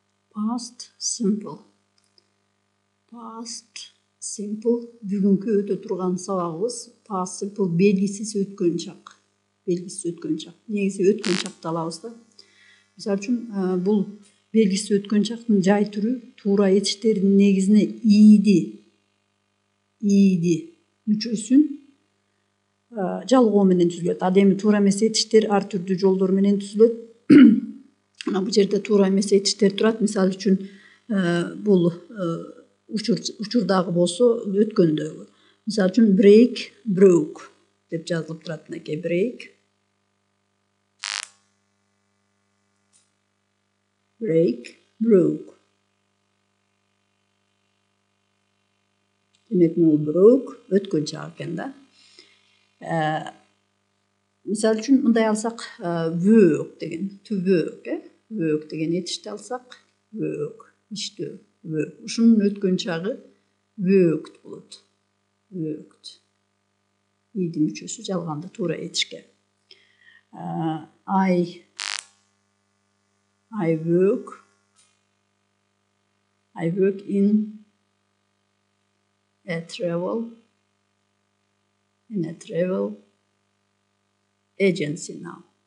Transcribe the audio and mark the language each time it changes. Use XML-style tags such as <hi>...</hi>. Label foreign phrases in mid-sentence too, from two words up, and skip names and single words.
<en>Past simple. Past simple.</en> <ky>Бүгүнкү өтө турган сабагыбыз</ky> <en>past simple</en> <ky>белгисиз өткөн чак. Белгисиз өткөн чак. Негизи өткөн чакты алабыз да. Мисалы үчүн бул белгисиз өткөн чактын жай түрү туура этиштердин негизине ийди мүчөсүн жалгоо менен түзүлөт. Ал эми туура эмес этиштер ар түрдүү жолдор менен түзүлөт. Мына бул жерде туура эмес этиштер турат. Мисалы үчүн бул учурдагы болсо өткөндөгү. Мисалы үчүн</ky> <en>break, broke</en> <ky>деп жазылып турат. Мынакей break.</ky> <en>Break, broke.</en> <ky>Демек, бул broke өткөн чак экен да. Мисалы үчүн мындай алсак, work деген,</ky> <en>to work, work</en> <ky>деген этишти алсак, work, иштөө, work. Ушунун өткөн чагы worked болот. Worked. Ийди мүчөсү жалганды туура этишке.</ky> <en>I work in a travel agency now.</en>